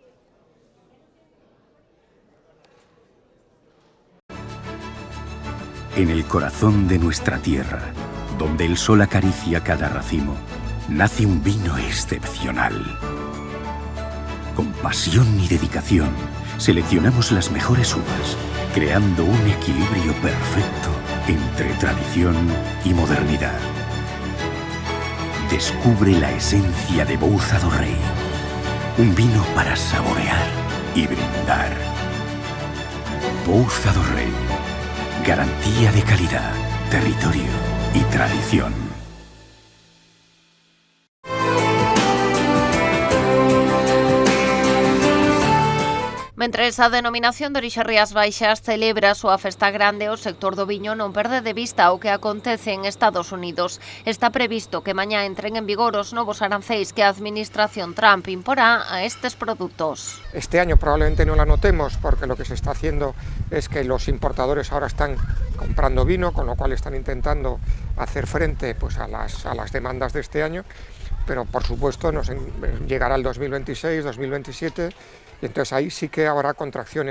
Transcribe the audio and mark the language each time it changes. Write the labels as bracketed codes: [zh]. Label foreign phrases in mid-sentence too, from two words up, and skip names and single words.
[es] En el corazón de nuestra tierra, donde el sol acaricia cada racimo, nace un vino excepcional. Con pasión y dedicación, seleccionamos las mejores uvas, creando un equilibrio perfecto entre tradición y modernidad. Descubre la esencia de Bouza do Rei, un vino para saborear y brindar. Bouza do Rei, garantía de calidad, territorio y tradición. [gl] Mentres a denominación de orixe Rías Baixas celebra a súa festa grande, o sector do viño non perde de vista o que acontece en Estados Unidos. Está previsto que mañá entren en vigor os novos aranceis que a administración Trump imporá a estes produtos. [es] Este año probablemente no la notemos porque lo que se está haciendo es que los importadores ahora están comprando vino, con lo cual están intentando hacer frente pues, a las demandas de este año, pero por supuesto llegará el 2026, 2027, y entonces ahí sí que habrá contracciones.